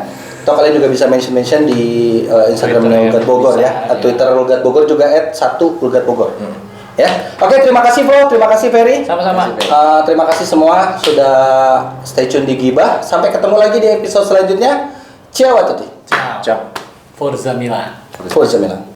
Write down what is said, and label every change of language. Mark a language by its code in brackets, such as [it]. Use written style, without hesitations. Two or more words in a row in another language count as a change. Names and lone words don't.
[id] Atau kalian juga bisa mention di Instagramnya Rugat Bogor ya. Twitter Rugat Bogor juga @1rugatbogor. Ya, oke terima kasih Flo, terima kasih Ferry. Sama-sama. Terima kasih semua sudah [en] stay tune [id] di Gibah. Sampai ketemu lagi di episode selanjutnya. [it] Ciao a tutti. Ciao. Ciao. Forza Milan. Forza Milan.